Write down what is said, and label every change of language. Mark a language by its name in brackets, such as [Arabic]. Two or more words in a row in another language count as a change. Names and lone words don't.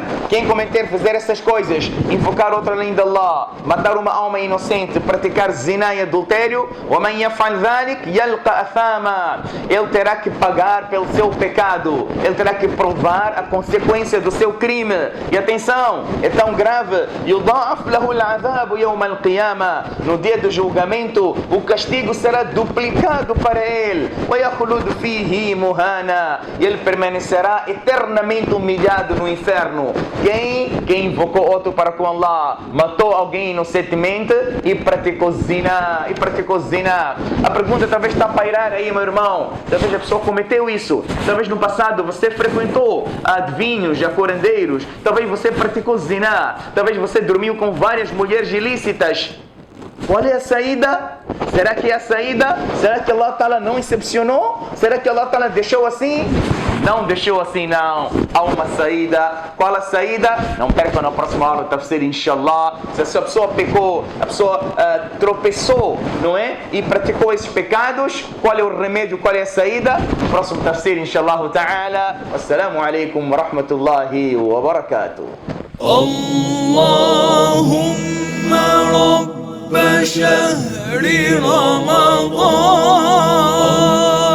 [Portuguese] Quem cometer, fazer essas coisas, invocar outra além de Allah, matar uma alma inocente, praticar zina e adultério, [Arabic] وَمَنْ يَفْعَلْ ذَلِكَ يَلْقَى أَثَامًا. [Portuguese] Ele terá que pagar pelo seu pecado, ele terá que provar a consequência do seu crime. E atenção, é tão grave: [Arabic] يُضَاعَفْ لَهُ الْعَذَابُ يَوْمَ الْقِيَامَةِ. [Portuguese] No dia do julgamento, o castigo será duplicado para ele. [Arabic] وَيَخْلُدُ فِيهِ مُهَانًا. [Portuguese] E ele permanecerá eternamente humilhado no inferno. Quem invocou outro para com Allah, matou alguém inocentemente e praticou zina. A pergunta talvez está a pairar aí, meu irmão. Talvez a pessoa cometeu isso. Talvez no passado você frequentou adivinhos, curandeiros. Talvez você praticou zina. Talvez você dormiu com várias mulheres ilícitas. Qual é a saída? Será que é a saída? Será que [Arabic] الله تعالى [Portuguese] não excepcionou? Será que [Arabic] الله تعالى [Portuguese] deixou assim? Não deixou assim, não. Há uma saída. Qual a saída? Não perca na próxima aula do tafsir, inshallah. Se a pessoa pecou, a pessoa tropeçou, não é? E praticou esses pecados, qual é o remédio, qual é a saída? Próximo tafsir, [Arabic] إن شاء الله تعالى. والسلام عليكم ورحمة الله وبركاته. اللهم رب شهر رمضان